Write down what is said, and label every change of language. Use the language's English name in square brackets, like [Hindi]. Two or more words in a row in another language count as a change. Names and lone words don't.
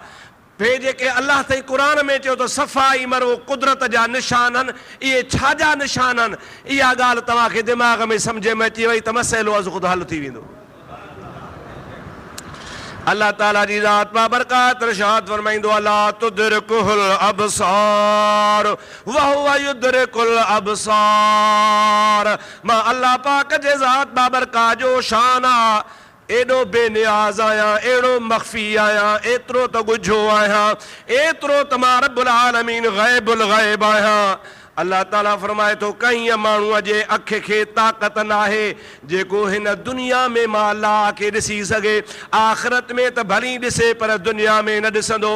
[Sindhi] वे जेके अल्लाह ताईं क़ुरान में चयो त सफ़ाई मरवो कुदरत जा निशान आहिनि, इहे छा जा निशान आहिनि? इहा ॻाल्हि तव्हांखे दिमाग़ में सम्झ में अची वई त मसइलो [Persian] از خود [Sindhi] हल थी वेंदो। अल्लाह ताला जी ज़ात बाबरकात इरशाद फरमाईंदो [Arabic] لا تدركه الأبصار وهو يدرك الأبصار. [Sindhi] मां अल्लाह पाक जे ज़ात बाबरकात जो शान आहे, एॾो बेनियाज़ आहियां, अहिड़ो मख़फ़ी आहियां, एतिरो त ॻुझो आहियां, एतिरो त मां [Arabic] رب العالمين غيب الغيب [Sindhi] आहियां। अल्लाह ताला फरमाए थो कंहिं माण्हूअ जे अख खे ताक़त नाहे जेको हिन दुनिया में मां अल्लाह खे ॾिसी सघे, आख़िरत में त भली ॾिसे पर दुनिया में न ॾिसंदो।